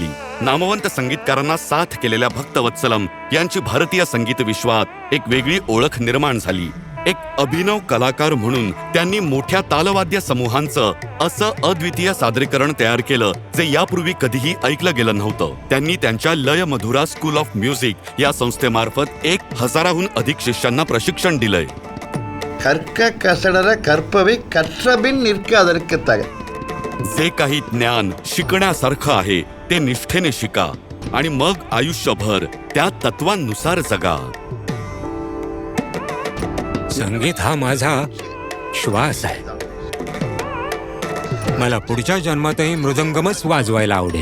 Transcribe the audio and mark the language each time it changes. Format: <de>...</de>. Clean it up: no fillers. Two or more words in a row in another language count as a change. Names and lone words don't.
<mr>नामवंत संगीतकारांना साथ केलेल्या भक्तवत्सलम यांची भारतीय संगीत विश्वात एक वेगळी ओळख निर्माण झाली. एक अभिनव कलाकार म्हणून त्यांनी मोठ्या तालवाद्य समूहांचं असं अद्वितीय सादरीकरण तयार केलं जे यापूर्वी कधीही ऐकलं गेलं नव्हतं. त्यांनी त्यांच्या लय मधुरा स्कूल ऑफ म्युझिक या संस्थेमार्फत 1000हून अधिक शिष्यांना प्रशिक्षण दिलंय.</mr> <ta>கற்க கசடர கற்பவை கற்றபின் நிற்க அதற்கு தக.</ta> <mr>जे काही ज्ञान शिकण्यासारखं आहे ते निष्ठेने शिका आणि मग आयुष्यभर त्या तत्वांनुसार जगा. संगीत हा माझा श्वास आहे. मला पुढच्या जन्मातही मृदंगमच वाजवायला आवडेल.</mr>